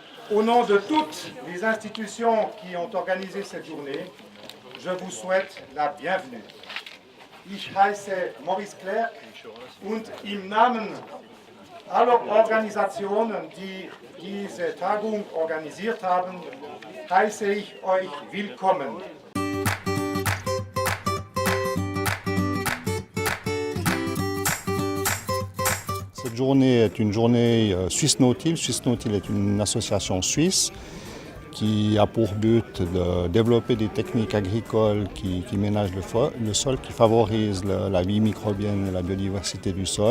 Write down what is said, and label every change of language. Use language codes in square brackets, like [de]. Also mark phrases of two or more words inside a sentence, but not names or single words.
[fr] Au nom de toutes les institutions qui ont organisé cette journée, je vous souhaite la bienvenue. [de] Ich heiße Maurice Clerc und im Namen aller Organisationen, die diese Tagung organisiert haben, heiße ich euch willkommen. [fr] Cette journée est une journée Suisse Nautil. Suisse Nautil est une association suisse qui a pour but de développer des techniques agricoles qui ménagent le sol, qui favorisent la vie microbienne et la biodiversité du sol.